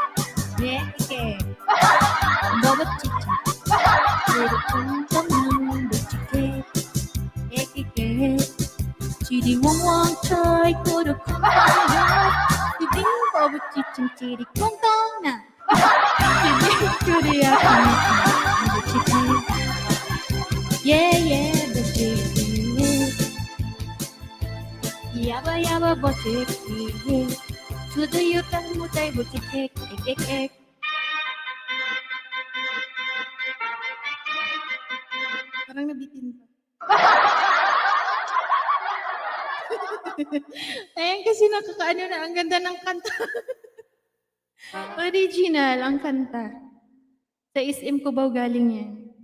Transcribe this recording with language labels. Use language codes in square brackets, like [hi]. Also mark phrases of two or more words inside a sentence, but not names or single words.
[en] ekeke, bobo chichan, churu kong kong nang, butchike, ekeke, chidi wong wong choy, churu kong kong yok, chiding bobo chichan, chiri kong tong na, chiding churi akong, butchike, yeah yeah, butchike, yaba yaba butchike, chudu yutang mutay butchike, ek ek ek. [tl] Parang nabitin pa. Ayan kasi nakakaano na, ang ganda ng kanta. Original ang kanta. Sa SM Cubao galing yan.